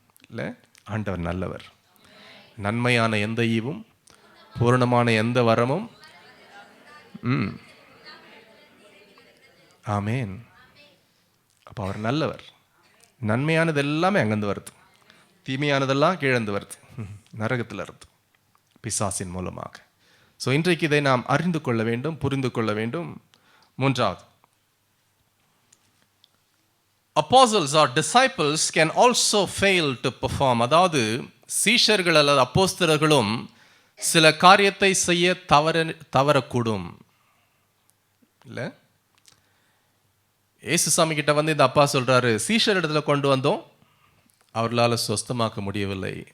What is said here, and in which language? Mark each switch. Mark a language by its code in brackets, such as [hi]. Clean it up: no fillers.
[ta] இல்லை, ஆண்டவர் நல்லவர். நன்மையான எந்த ஈவும் பூரணமான எந்த வரமும் ஆமேன். அப்போ அவர் நல்லவர். நன்மையானது எல்லாமே அங்கேருந்து வருது, தீமையானதெல்லாம் கீழந்து வருது, நரகத்தில் இருந்து, பிசாசின் மூலமாக. ஸோ இன்றைக்கு இதை நாம் அறிந்து கொள்ள வேண்டும், புரிந்து கொள்ள வேண்டும். 3வது, [en] apostles or disciples can also fail to perform. [ta] அதாவது சீஷர்கள் அல்லது அப்போஸ்தலர்களும் சில காரியத்தை செய்ய தவறக்கூடும். இல்லை, இயேசுசாமி கிட்ட வந்து இந்த அப்பா சொல்றாரு, சீஷர் இடத்துல கொண்டு வந்தோம், அவர்களால் சுஸ்தமாக்க முடியவில்லை.